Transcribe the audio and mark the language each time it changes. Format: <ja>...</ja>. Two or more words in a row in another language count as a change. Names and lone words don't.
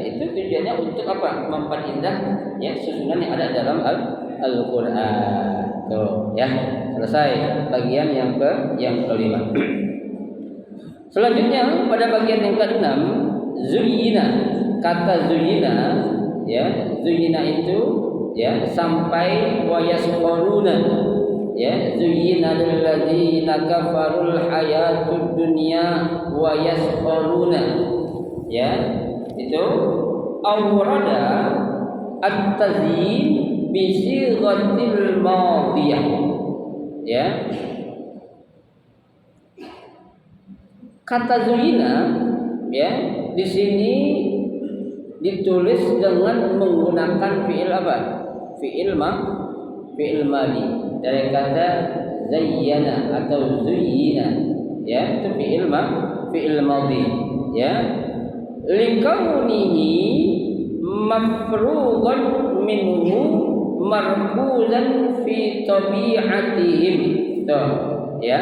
<id>Itu tujuannya untuk apa? Memperindah ya susunan yang ada dalam Al-Qur'an. Tuh, ya. Selesai bagian yang kelima. Selanjutnya pada bagian yang keenam, zuyyina. Kata zuyyina, ya, zuyyina itu ya sampai</id> <ar>ويسخرون. Ya, زين للذين كفروا الحياة الدنيا ويسخرون.</ar> <id>Ya, itu</id> <ar>أورد التزيين بصيغة الماضية.</ar> <id>Ya. Kata zuyyina ya di sini ditulis dengan menggunakan fiil apa? Fiil madi dari kata zayyana atau zuyyina ya itu fiil madi ya</id> <ar>لكونه مفروغا منه مركوزا في طبيعتهم</ar> <id>tuh ya.</id>